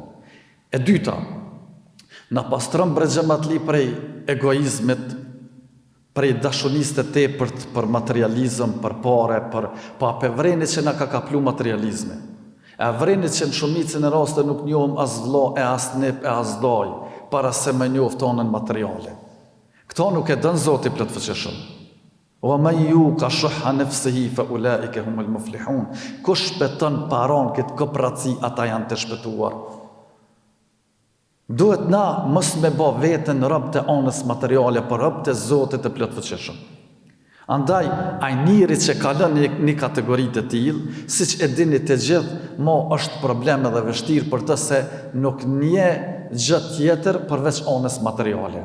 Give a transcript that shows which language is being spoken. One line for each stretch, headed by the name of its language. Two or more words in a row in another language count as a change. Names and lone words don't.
Albanian: E dyta, na pastron bre xhamatli prej egoizmit, prej dashurisë të tepërt për materializëm, për pare, pa pe vrenit që na ka kaplu materializmi. E vrenit që në shumicën e raste nuk njohëm as vlla, e as nip, e as daj, para se me njohë tonën materiale. Këto nuk e dën Zoti plotfuqishëm.
Arabic: ومن يوق شح نفسه فأولئك هم المفلحون.
Albanian: Kush shpëton paron këtë kopratësi, ata janë të shpëtuar. Duhet na mos me bë veten rob të anës materiale, por rob të Zotit të plotfuqishëm. Andaj, ai njeri që kalon një kategori të tillë, siç e dini të gjithë, është problem edhe vështirë për të se nuk nje gjë tjetër përveç anës materiale.